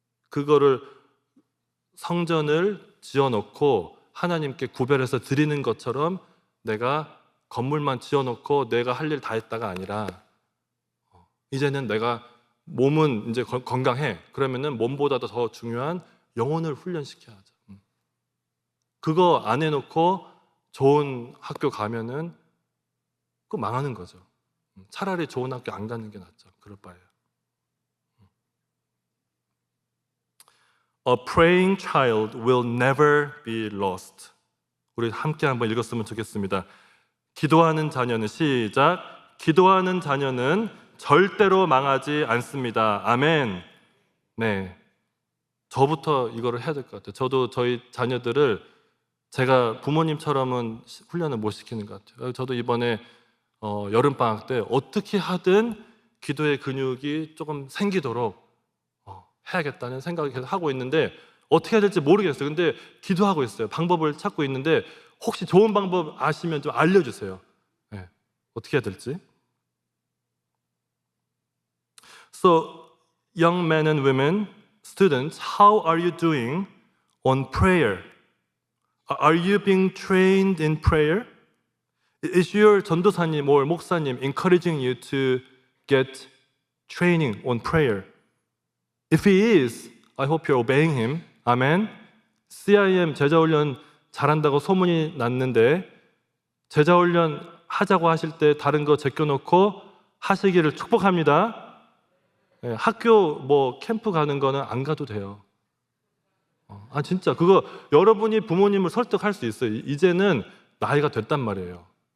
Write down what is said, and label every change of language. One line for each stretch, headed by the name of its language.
Korean: 그거를 성전을 지어놓고 하나님께 구별해서 드리는 것처럼 내가 건물만 지어놓고 내가 할 일 다 했다가 아니라 이제는 내가 몸은 이제 건강해. 그러면은 몸보다도 더 중요한 영혼을 훈련시켜야죠. 그거 안 해놓고 좋은 학교 가면은 그거 망하는 거죠. 차라리 좋은 학교 안 가는 게 낫죠. 그럴 바에요.
English: A praying child will never be lost.
Korean: 우리 함께 한번 읽었으면 좋겠습니다. 기도하는 자녀는 시작. 기도하는 자녀는 절대로 망하지 않습니다. 아멘. 네, 저부터 이거를 해야 될 것 같아요. 저도 저희 자녀들을 제가 부모님처럼은 훈련을 못 시키는 것 같아요. 저도 이번에 여름방학 때 어떻게 하든 기도의 근육이 조금 생기도록 해야겠다는 생각을 계속 하고 있는데 어떻게 해야 될지 모르겠어요. 근데 기도하고 있어요. 방법을 찾고 있는데 혹시 좋은 방법 아시면 좀 알려주세요. 네, 어떻게 해야 될지.
English: So, young men and women, students, how are you doing on prayer? Are you being trained in prayer? Is your 전도사님 or 목사님 encouraging you to get training on prayer? If he is, I hope you're obeying him. Amen.
Korean: CIM 제자훈련 잘한다고 소문이 났는데 제자훈련 하자고 하실 때 다른 거 제껴놓고 하시기를 축복합니다. 학교 뭐 캠프 가는 거는 안 가도 돼요. 진짜 그거 여러분이 부모님을 설득할 수 있어요. 이제는 나이가 됐단 말이에요.